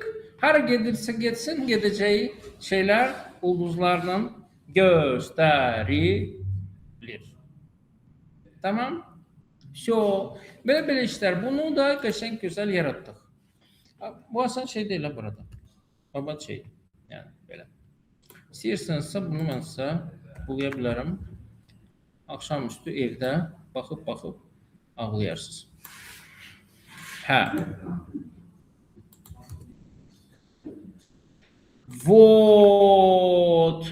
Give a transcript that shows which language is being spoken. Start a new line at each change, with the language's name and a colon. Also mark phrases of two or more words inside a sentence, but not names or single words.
Turkish: Her gedirse geçsin gideceği şeyler ulduzlarla gösterilir. Tamam. Böyle işler. Bunu da qəşəng güzel yarattık. Bu asan şey değil burada.
Azerbaijani: Babat şey.
Turkish: Yani böyle.
Azerbaijani: İstəyirsinizsə bunu mən sizə buluya bilərəm. Akşamüstü evdə baxıb ağlayarsınız. Hə. Вот.